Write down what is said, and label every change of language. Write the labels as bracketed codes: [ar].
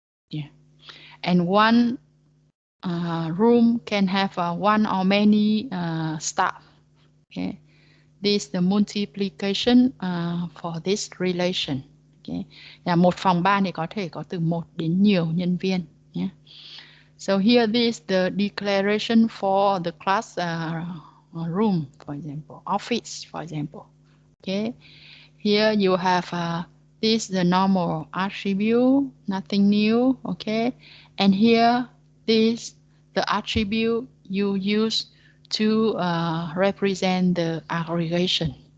[en] Yeah, and one room can have one or many staff. Okay, this is the multiplication for this relation. [vi] Okay, là một phòng ban thì có thể có từ 1 đến nhiều nhân viên nhé. [en] So here this the declaration for the class room, for example, office, for example. Okay, here you have this the normal attribute, nothing new. Okay, and here this the attribute you use to represent the aggregation.